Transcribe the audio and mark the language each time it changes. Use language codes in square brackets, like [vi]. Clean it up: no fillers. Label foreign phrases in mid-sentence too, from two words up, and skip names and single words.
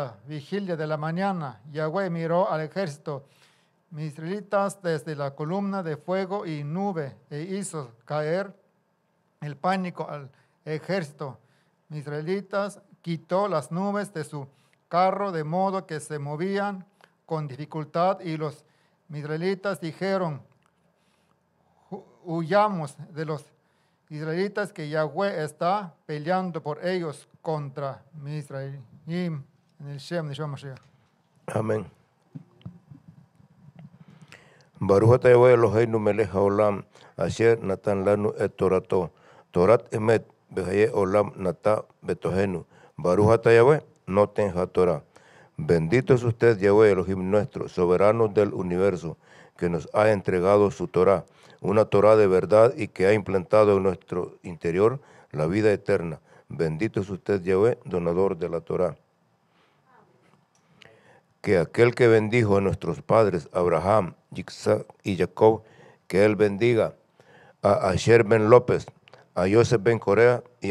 [es] la vigilia de la mañana Yahweh miró al ejército israelitas desde la columna de fuego y nube, e hizo caer el pánico al ejército israelitas, quitó las nubes de su carro de modo que se movían con dificultad, y los israelitas dijeron, huyamos de los israelitas, que Yahweh está peleando por ellos contra Misraim. En el Shem de Yeshua Mashiach. Amén. [he] ברוך אתה יהוה אלוהינו מלך העולם, אשר נתן לנו את תורתו, תורת אמת וחיי עולם נטע בתוכנו. ברוך אתה יהוה נותן התורה. [es] Bendito es usted, Yahweh Elohim nuestro, soberano del universo, que nos ha entregado su Torah, una Torah de verdad, y que ha implantado en nuestro interior la vida eterna. Bendito es usted, Yahweh, donador de la Torah. Que aquel que bendijo a nuestros padres, Abraham, Isaac y Jacob, que él bendiga a Asher ben López, a Joseph ben Corea y a